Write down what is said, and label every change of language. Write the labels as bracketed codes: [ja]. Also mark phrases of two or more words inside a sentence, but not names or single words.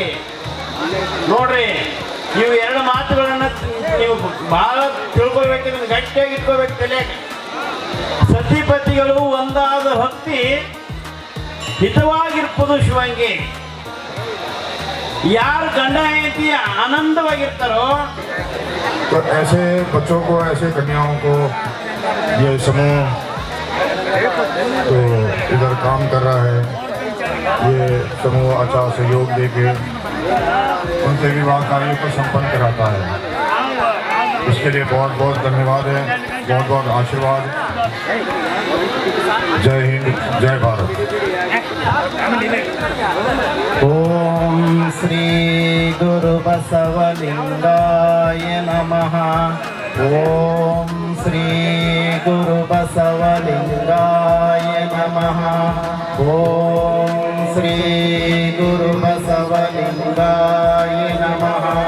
[kn] ನೋಡ್ರಿ, ನೀವು 2 ಮಾತುಗಳನ್ನ ನೀವು ಬಹಳ ತಿಳ್ಕೊಳ್ಬೇಕಂದ್ರೆ ಗಟ್ಟಿಯಾಗಿ ಇಟ್ಕೋಬೇಕು ತಲೆಯಾಗ. ಸತಿಪತಿಗಳು ಒಂದಾದ ಭಕ್ತಿ ಹಿತವಾಗಿರ್ಬೋದು ಶಿವಂಗೆ. ಯಾರು ಗಂಡ ಹೆಂಡತಿ ಆನಂದವಾಗಿರ್ತಾರೋ, [hi] तो ऐसे बच्चों को, ऐसे कन्याओं को ये समूह तो इधर काम कर रहा है, ये समूह अच्छा सहयोग देके उनसे विवाह कार्य को संपन्न कराता है. इसके लिए बहुत बहुत धन्यवाद है, बहुत बहुत आशीर्वाद. जय हिंद, जय भारत. [sa] ಓಂ ಶ್ರೀ ಗುರು ಬಸವಲಿಂಗಾಯ ನಮಃ. ಓಂ ಶ್ರೀ ಗುರು ಬಸವಲಿಂಗಾಯ ನಮಃ. ಓಂ ಶ್ರೀ ಗುರು ಬಸವಲಿಂಗಾಯ ನಮಃ.